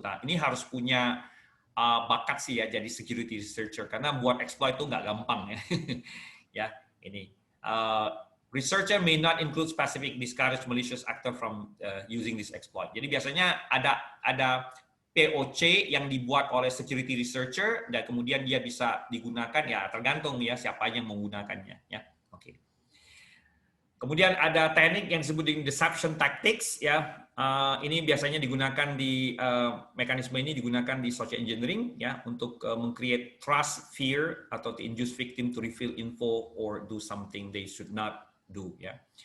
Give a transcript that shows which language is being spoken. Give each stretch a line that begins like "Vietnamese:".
Indonesian: Nah ini harus punya bakat sih ya jadi security researcher karena buat exploit itu nggak gampang ya. Ya.
English: Ini researcher may not include specific discourage malicious actor from using this exploit.
Indonesian: Jadi biasanya ada POC yang dibuat oleh security researcher dan kemudian dia bisa digunakan ya tergantung ya siapa yang menggunakannya ya. Oke. Kemudian ada teknik yang disebut dengan deception tactics ya. Ini biasanya digunakan di mekanisme ini digunakan di social engineering ya untuk meng-create trust, fear atau
English: to induce victim to reveal info or do something they should not do
Indonesian: ya.